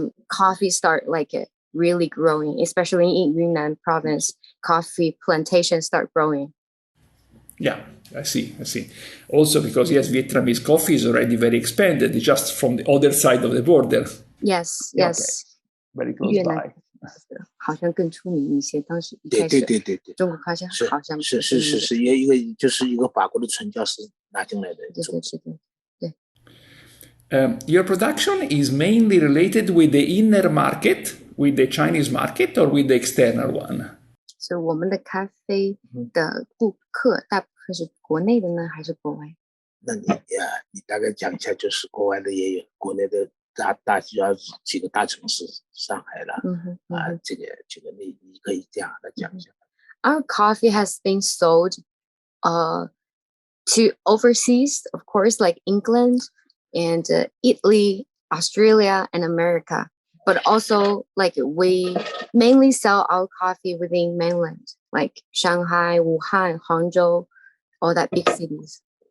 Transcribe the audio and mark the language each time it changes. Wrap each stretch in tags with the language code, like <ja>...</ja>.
<en>Coffee start like really growing, especially in Yunnan province. Coffee plantations start growing. Yeah, I see. Also because, yes, Vietnamese coffee is already very expanded, just from the other side of the border. Yes. Very close by.</en> <zh>好像更出名一些，当时一开始中国咖啡好像是一个就是一个法国的传教士拿进来的。对。</zh> <en>Your production is mainly related with the inner market, with the Chinese market, or with the external one?</en> <zh>所以我们的咖啡的顾客大部分是国内的呢，还是国外？那你大概讲一下，就是国外的也有，国内的主要几个大城市，上海了，这个你可以这样来讲一下。</zh> <en>Our coffee has been sold to overseas, of course, like England and Italy, Australia, and America. But also, like we mainly sell our coffee within mainland, like Shanghai, Wuhan, Hangzhou, all that big cities.</en>